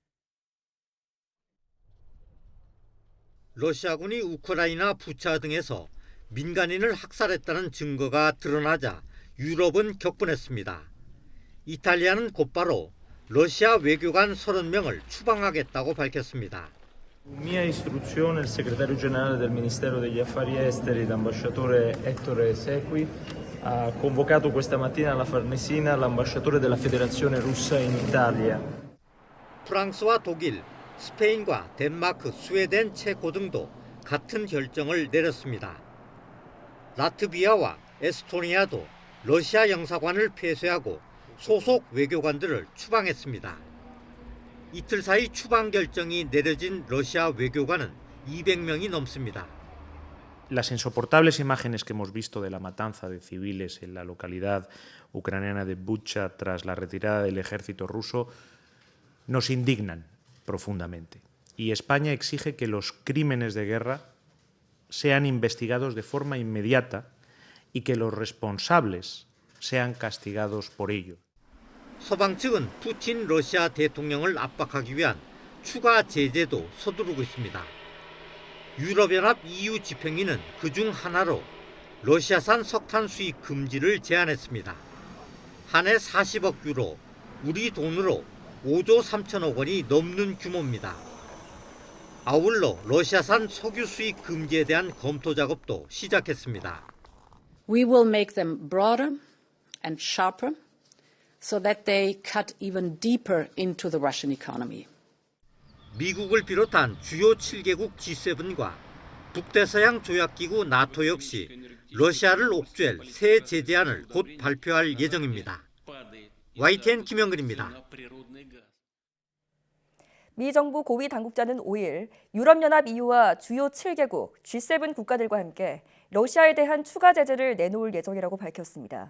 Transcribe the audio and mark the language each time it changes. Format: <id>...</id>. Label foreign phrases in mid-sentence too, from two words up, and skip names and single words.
<ko>러시아군이 우크라이나 부차 등에서 민간인을 학살했다는 증거가 드러나자 유럽은 격분했습니다. 이탈리아는 곧바로 러시아 외교관 30명을 추방하겠다고 밝혔습니다.</ko> <it>Mia istruzione, il segretario generale del Ministero degli Affari Esteri, l'ambasciatore Ettore Sequi, ha convocato questa mattina alla Farnesina l'ambasciatore della Federazione Russa in Italia.</it> <ko>프랑스와 독일, 스페인과 덴마크, 스웨덴, 체코 등도 같은 결정을 내렸습니다. 라트비아와 에스토니아도 러시아 영사관을 폐쇄하고 소속 외교관들을 추방했습니다. 이틀 사이 추방 결정이 내려진 러시아 외교관은 200명이 넘습니다.</ko> <es>Las insoportables imágenes que hemos visto de la matanza de civiles en la localidad ucraniana de Bucha tras la retirada del ejército ruso nos indignan profundamente. Y España exige que los crímenes de guerra sean investigados de forma inmediata y que los responsables sean castigados por ello.</es> <ko>서방 측은 푸틴 러시아 대통령을 압박하기 위한 추가 제재도 서두르고 있습니다. 유럽연합 EU 집행위는 그중 하나로 러시아산 석탄 수입 금지를 제안했습니다. 한 해 40억 유로, 우리 돈으로 5조 3천억 원이 넘는 규모입니다. 아울러 러시아산 석유 수입 금지에 대한 검토 작업도 시작했습니다.</ko> <en>We will make them broader and sharper so that they cut even deeper into the Russian economy.</en> <ko>미국을 비롯한 주요 7개국 G7과 북대서양 조약기구 나토 역시 러시아를 옥죄할 새 제재안을 곧 발표할 예정입니다. YTN 김영근입니다. 미 정부 고위 당국자는 5일 유럽연합 EU와 주요 7개국 G7 국가들과 함께 러시아에 대한 추가 제재를 내놓을 예정이라고 밝혔습니다.</ko>